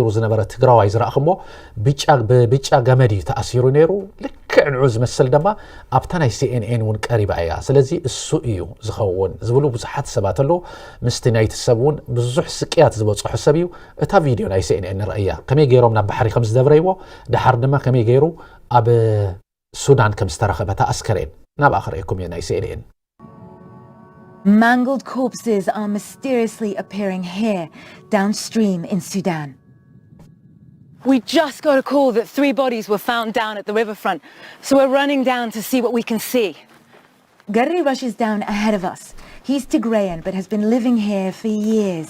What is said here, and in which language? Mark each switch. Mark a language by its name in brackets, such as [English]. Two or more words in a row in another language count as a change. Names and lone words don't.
[Tigrinya] ዝነበረ ትግራዋይ ዝረኣኽሞ ብብጫ ገመድ እዩ ተኣሲሩ ነይሩ ልክዕ ንዑ ዝመስል ድማ ኣብታ ናይ CNN እውን ቀሪባ እያ ስለዚ እሱ እዩ ዝኸውን ዝብሉ ብዙሓት ሰባት ኣለዉ ምስቲ ናይቲ ሰብ እውን ብዙሕ ስቅያት ዝበፅሑ ሰብ እዩ እታ ቪድዮ ናይ CNN ንርአያ ከመይ ገይሮም ናብ ባሕሪ ከም ዝደብረይዎ ድሓር ድማ ከመይ ገይሩ ኣብ Sudan ከም ዝተረኸበታ ኣስከሬን ናብ ኣኽሪአኩም ናይ CNN [English] Mangled corpses are mysteriously appearing here downstream in Sudan. We just got a call that 3 bodies were found down at the riverfront, so we're running down to see what we can see. Garri rushes down ahead of us. He's Tigrayan but has been living here for years.